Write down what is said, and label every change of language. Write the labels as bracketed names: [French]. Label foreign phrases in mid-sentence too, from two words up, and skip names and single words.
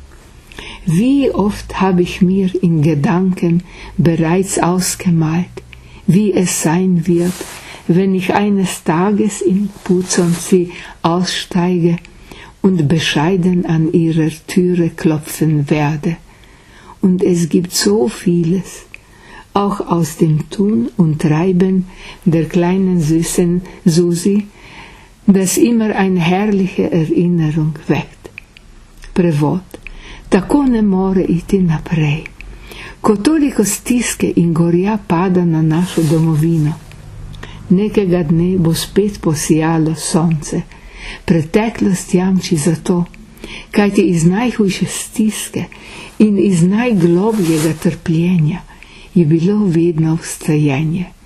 [German] Wie oft habe ich mir in Gedanken bereits ausgemalt, wie es sein wird, wenn ich eines Tages in Puconci aussteige und bescheiden an ihrer Türe klopfen werde. Und es gibt so vieles, auch aus dem Tun und Treiben der kleinen süßen Susi, das immer eine herrliche Erinnerung weckt. [Slovenian] Prevod, tako ne more iti naprej, ko toliko stiske in gorja pada na našo domovino. Nekega dne bo spet posijalo sonce. Preteklost jamči za to, kajti iz najhujše stiske in iz najglobljega trpljenja je bilo vedno vstajenje.